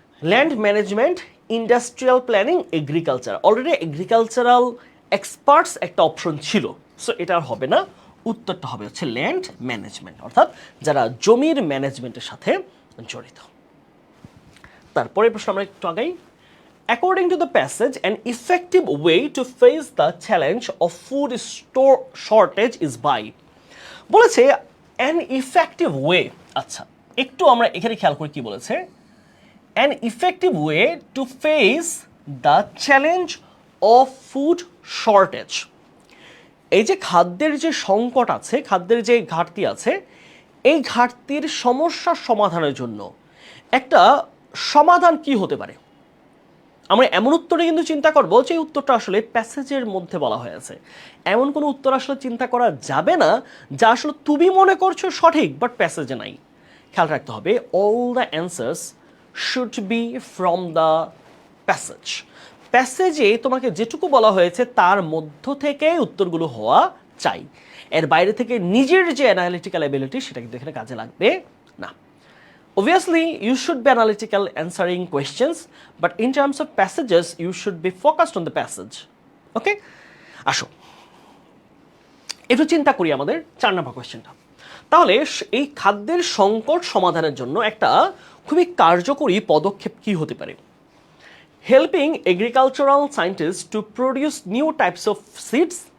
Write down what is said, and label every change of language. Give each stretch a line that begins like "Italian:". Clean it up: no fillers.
Bangla: Land management, industrial planning, agriculture, already agricultural experts একটা option ছিল। So এটা আর হবে না, উত্তরটা হবে হচ্ছে ল্যান্ড ম্যানেজমেন্ট, অর্থাৎ যারা জমির ম্যানেজমেন্টের সাথে জড়িত। তারপরে প্রশ্ন আমরা একটু আগাই।
English: According to the passage, an effective way to face the challenge of food shortage is by,
Bangla: বলেছে
English: an effective way।
Bangla: আচ্ছা, একটু আমরা এখানে খেয়াল করে কি বলেছে।
English: an effective way to face the challenge of food shortage,
Bangla: এই যে খাদ্যের যে সংকট আছে, খাদ্যের যে ঘাটতি আছে, এই ঘাটতির সমস্যার সমাধানের জন্য একটা সমাধান কি হতে পারে? আমরা এমন উত্তরে কিন্তু চিন্তা করব যে উত্তরটা আসলে প্যাসেজের মধ্যে বলা হয়েছে। এমন কোনো উত্তর আসলে চিন্তা করা যাবে না যা আসলে তুমি মনে করছো সঠিক বাট প্যাসেজে নাই। খেয়াল রাখতে হবে,
English: All the answers should be from the passage.
Bangla: প্যাসেজে তোমাকে যেটুকু বলা হয়েছে তার মধ্য থেকে উত্তরগুলো হওয়া চাই। এর বাইরে থেকে নিজের যে অ্যানালিটিক্যাল এবিলিটি সেটা কিন্তু এখানে কাজে লাগবে না।
English: Obviously, you should be analytical answering questions, but in terms of passages, you should be focused on the passage. Okay?
Bangla: আসো একটু চিন্তা করি আমাদের 4 নম্বর কোয়েশ্চেনটা। তাহলে এই খাদ্যের সংকট সমাধানের জন্য একটা খুবই কার্যকরী পদক্ষেপ কি হতে পারে?
English: Helping agricultural scientist to produce new types of seeds.